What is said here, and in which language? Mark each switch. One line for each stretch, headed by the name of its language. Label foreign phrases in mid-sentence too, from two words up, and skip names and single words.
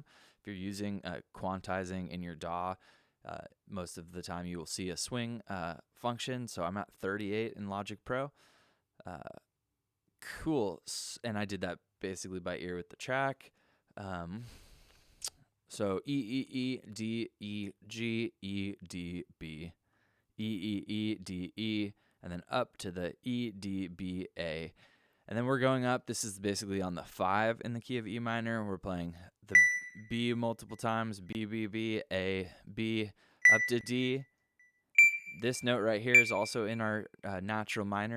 English: If you're using quantizing in your DAW, most of the time you will see a swing function. So I'm at 38 in Logic Pro. Cool. And I did that basically by ear with the track. So E, E, E, D, E, G, E, D, B. E, E, E, D, E, and then up to the E, D, B, A. And then we're going up. This is basically on the 5 in the key of E minor. We're playing the B multiple times, B, B, B, A, B, up to D. This note right here is also in our natural minor.